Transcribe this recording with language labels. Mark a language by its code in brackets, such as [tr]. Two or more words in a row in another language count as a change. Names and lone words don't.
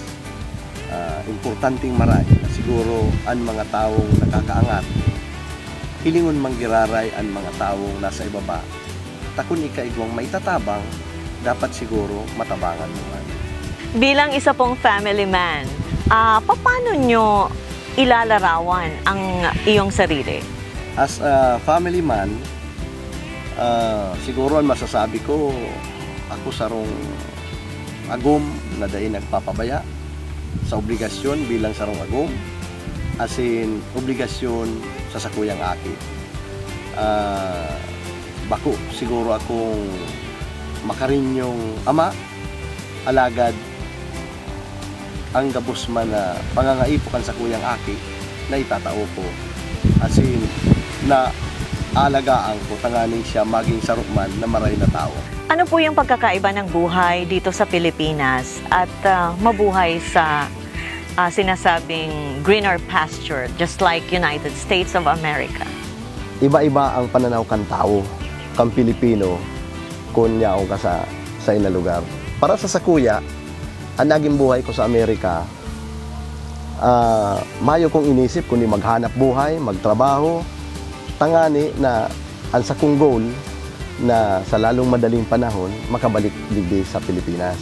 [bik] Importanteng maray na siguro ang mga taong nakakaangat, hilingon manggiraray ang mga taong nasa ibaba. Takun ikaigwang may tatabang, dapat siguro matabangan mo man. [tl] Bilang isa pong family man, paano nyo ilalarawan ang iyong sarili? [en] As a family man, [bik] siguro ang masasabi ko, ako sarong agom na dahil nagpapabaya sa obligasyon bilang sarong agom, [en] as in [bik] obligasyon sa sakuyang aki. Bako siguro akong makarinyong ama, alagad ang gabos man na pangangaipo kan sa kuyang aki na itatao ko, [en] as in [bik] na alagaan ko tanganing siya maging sarukman na maray na tao. [tl] Ano po yung pagkakaiba ng buhay dito sa Pilipinas at mabuhay sa sinasabing [en] greener pasture, just like United States of America? [bik] Iba-iba ang pananaw kan tao, kang Pilipino, kunya o ka sa ina lugar. Para sa sakuya, ang naging buhay ko sa Amerika, mayo kong inisip kundi maghanap buhay, magtrabaho, tangani na ang sakong goal na sa lalong madaling panahon, makabalik digdi sa Pilipinas.